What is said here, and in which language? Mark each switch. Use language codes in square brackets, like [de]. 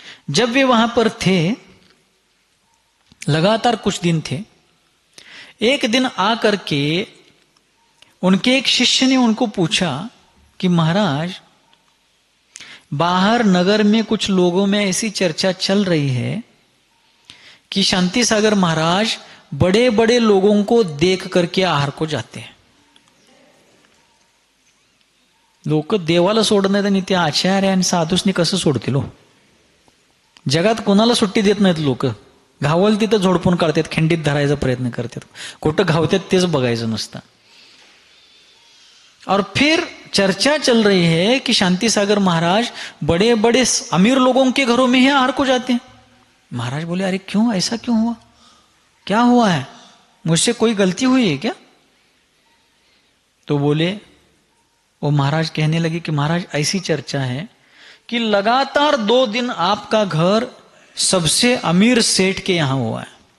[hi] जब वे वहां पर थे, लगातार कुछ दिन थे, एक दिन आकर के उनके एक शिष्य ने उनको पूछा कि महाराज, बाहर नगर में कुछ लोगों में ऐसी चर्चा चल रही है कि शांति सागर महाराज बड़े बड़े लोगों को देख करके आहार को जाते हैं। [mr] लोक देवाला सोडत नाहीत आणि ते आचार्य आणि साधूसनी कसं सोडतील हो? जगात कोणाला सुट्टी देत नाहीत लोक, घावल तिथं झोडपून काढतात, खिंडीत धरायचा प्रयत्न करतात, कुठं घावतात तेच बघायचं नसतं। [hi] और फिर चर्चा चल रही है कि शांति सागर महाराज बड़े बड़े अमीर लोगों के घरों में ही आहार को जाते हैं। महाराज बोले, अरे क्यों, ऐसा क्यों हुआ, क्या हुआ है, मुझसे कोई गलती हुई है क्या? तो बोले, वो महाराज कहने लगे कि महाराज ऐसी चर्चा है कि लगातार 2 दिन आपका घर सबसे अमीर सेठ के यहां हुआ है।